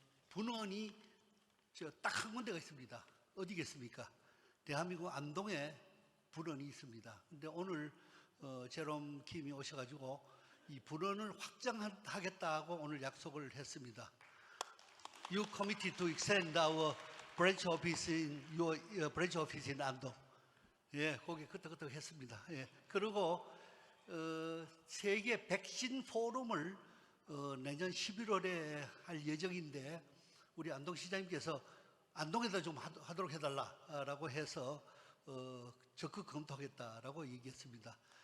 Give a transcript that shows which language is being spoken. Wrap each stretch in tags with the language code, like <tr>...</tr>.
<ko>분원이 딱 한 군데가 있습니다. 어디겠습니까? 대한민국 안동에 분원이 있습니다. 근데 오늘 제롬 킴이 오셔가지고 이 분원을 확장하겠다고 오늘 약속을 했습니다.</ko> <en>You committed to extend our branch office in your branch office in 안동.</en> <ko>예, 거기 끄떡끄떡 했습니다. 예, 그리고 세계 백신 포럼을 내년 11월에 할 예정인데 우리 안동 시장님께서 안동에다 좀 하도록 해달라라고 해서 적극 검토하겠다라고 얘기했습니다.</ko>